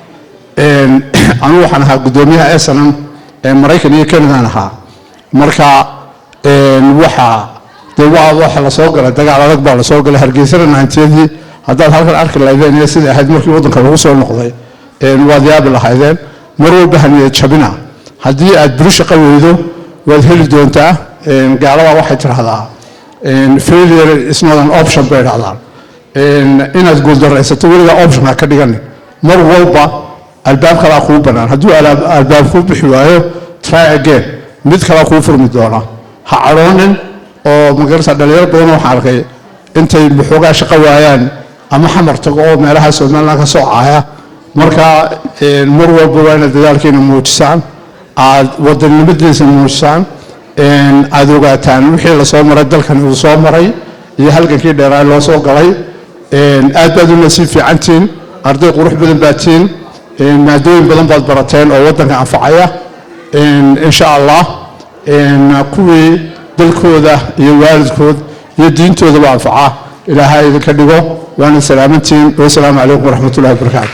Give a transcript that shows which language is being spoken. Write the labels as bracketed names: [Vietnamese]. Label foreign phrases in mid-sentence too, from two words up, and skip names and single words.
[Somali] anu waxaan ahaa gudoomiyaha SNM ee Mareykan iyo Canada ahaa marka waxa la soo galay dagaal adag baa la soo galay Hargeysa 90-yadii hadda halkan arki lahaydeen sida ahayd markii wadanka lagu soo noqday waad yaab lahaydeen mar walba haniyad jabina haddii aad bulsho qaweydo waad heli doontaa gaalada waxay tiraahdaa [English] failure is not an option [Somali] bay raadaan inaad guuldareysato weliga option ka dhigan mar walba albaab kala ku banaan haddii albaab ku bixi waayo [English] try again [Somali] mid kala ku furmi doona ha caroonin oo magarsa dhalinyaro badan oo arkay intay muxoogaa shaqo waayaan ama xamar tago oo meelaha Soomaaliland ka soo caaya marka mar walba waa dadaalkeena muujisaan aad wadannimadiisa muujisaan aad ogaataan wixii la soo maray dalkan uu soo maray iyo halkankii dheeraa loo soo galay aad baad u nasiib fiicantiin arday qurux badan baatiin maadooyin badan baad barateen oo wadanka anfacaya [Arabic] إن شاء الله [Somali] kuwii dalkooda iyo waalidkood iyo diintooda baa anfaca ilaahay idinka dhigo waana salaamantiin [Arabic] والسلام عليكم ورحمة الله وبركاته